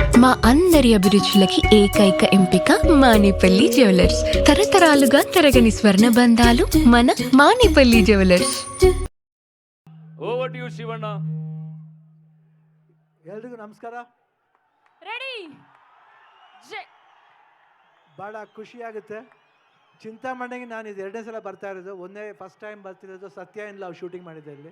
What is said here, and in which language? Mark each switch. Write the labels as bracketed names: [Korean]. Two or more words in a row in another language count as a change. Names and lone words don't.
[Telugu] మా అందరి అభిరుచులకి ఏకైక ఎంపిక మానేపల్లి జ్యువెలర్స్. తరతరాలుగా తరగని స్వర్ణ బంధాలు మన మానేపల్లి జ్యువెలర్స్. [English] Over to you Shivanna. [Kannada] ಎಲ್ರಿಗೂ ನಮಸ್ಕಾರ. ರೆಡಿ. ಭಾಳ ಖುಷಿಯಾಗುತ್ತೆ. ಚಿಂತಾಮಣಿಗೆ ನಾನು ಇದು ಎರಡನೇ ಸಲ ಬರ್ತಾ ಇರೋದು. [English] first time [Kannada] ಬರ್ತಿರೋದು ಸತ್ಯ ಇನ್ ಲವ್ ಶೂಟಿಂಗ್ ಮಾಡಿದ್ದೆ ಇಲ್ಲಿ.